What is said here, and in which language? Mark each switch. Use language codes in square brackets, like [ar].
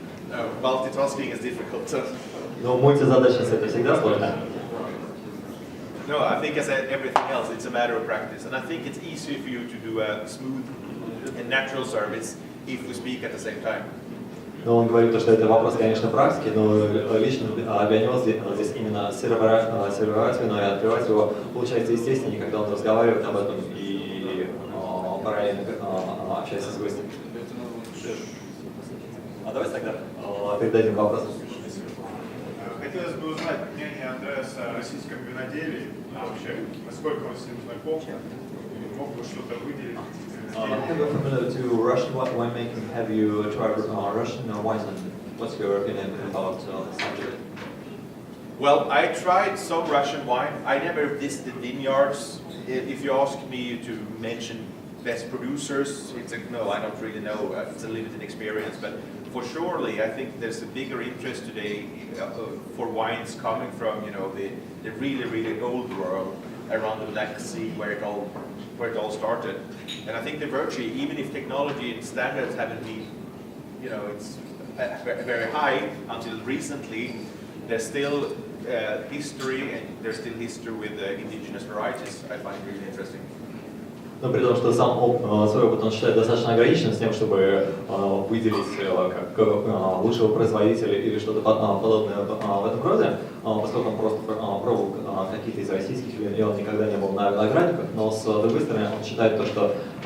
[en] No, multitasking is difficult. [ru] Но мультизадачность это всегда сложно. [en] No, I think as everything else, it's a matter of practice. And I think it's easier for you to do a smooth and natural service if we speak at the same time. [ru] Но он говорит, что это вопрос, конечно, практики, но лично для него здесь именно сервировать вино и открывать его получается естественно, когда он разговаривает об этом и параллельно общается с гостем. А давайте тогда передадим вопрос. Хотелось бы узнать мнение Андреаса о российском виноделии, вообще, насколько он с ним знаком, мог бы что-то выделить. [en] Have you familiar to Russian winemaking? Have you tried Russian wines, and what's your opinion about the subject? Well, I tried some Russian wine. I never visited vineyards. If you ask me to mention best producers, no, I don't really know. It's a limited experience, but for surely, I think there's a bigger interest today for wines coming from, the really, really old world around the Black Sea, where it all started. And I think the virtue, even if technology and standards haven't been, it's very high until recently, there's still history, and there's still history with indigenous varieties. I find really interesting. [ru] Но при том, что сам свой опыт он считает достаточно ограниченным с тем, чтобы выделить как лучшего производителя или что-то подобное в этом роде, поскольку он просто пробовал какие-то из российских вин, и он никогда не был на виноградниках, но с другой стороны он считает то, что